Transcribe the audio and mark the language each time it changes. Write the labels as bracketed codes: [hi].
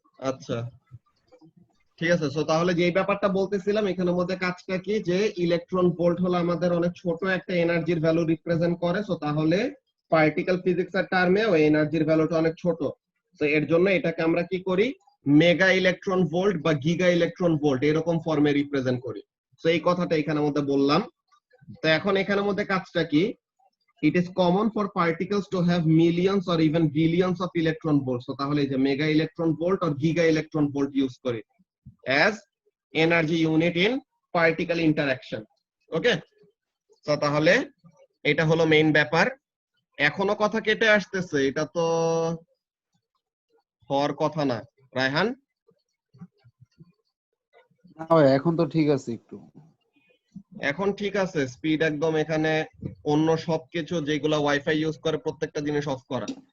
[bn] আচ্ছা ঠিক আছে, সো তাহলে যে ব্যাপারটা বলতেছিলাম এখানের মধ্যে কাজটা কি, যে ইলেকট্রন ভোল্ট হলো আমাদের অনেক ছোট একটা এনার্জির ভ্যালু রিপ্রেজেন্ট করে, সো তাহলে পার্টিকেল ফিজিক্সের টার্মে ওই এনার্জির ভ্যালুটা অনেক ছোট। তো এর জন্য এটাকে আমরা কি করি, মেগা ইলেকট্রন ভোল্ট বা গিগা ইলেকট্রন ভোল্ট এরকম ফর্মে রিপ্রেজেন্ট করি। তো এই কথাটা এখানের মধ্যে বললাম। তো এখন এখানের মধ্যে কাজটা কি, [en] it is common for particles to have millions or even billions of electron volts, [bn] so তাহলে এই যে মেগা ইলেকট্রন ভোল্ট আর গিগা ইলেকট্রন ভোল্ট ইউজ করি [en] as energy unit in particle interaction. [bn] ওকে, তো তাহলে এটা হলো মেইন ব্যাপার। এখনো কথা কেটে আসতেছে, এটা তো হওয়ার কথা না। রায়হান, না ভাই এখন তো ঠিক আছে একটু। এখন ঠিক আছে, স্পিড একদম এখানে অন্য সবকিছু যেগুলা ওয়াইফাই ইউজ করে প্রত্যেকটা জিনিস অফ করা।